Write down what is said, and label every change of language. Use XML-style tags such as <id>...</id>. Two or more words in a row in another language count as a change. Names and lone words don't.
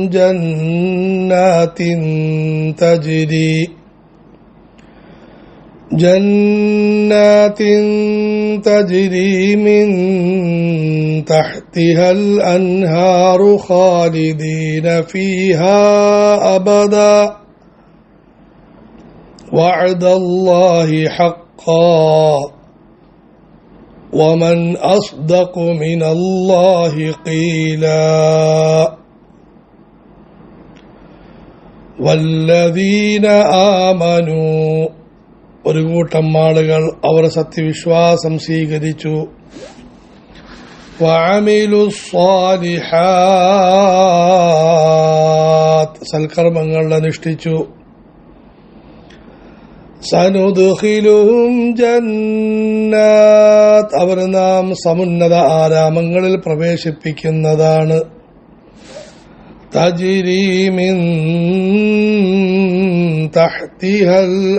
<ar>جنات تجري من تحتها الأنهار خالدين فيها أبدا وعد الله حقا ومن أصدق من الله قيلا والذين آمنوا</ar> <ml>ഒരു കൂട്ടം ആളുകൾ അവർ സത്യവിശ്വാസം സ്വീകരിച്ചു</ml> <ar>وعملوا الصالحات</ar> <ml>സൽക്കർമ്മങ്ങൾ അനുഷ്ഠിച്ചു</ml> <ar>سندخلهم جنات</ar> <ml>അവർ നാം സമുന്നത ആരാമങ്ങളിൽ പ്രവേശിപ്പിക്കുന്നതാണ്</ml> <ar>تجري من تحتها</ar>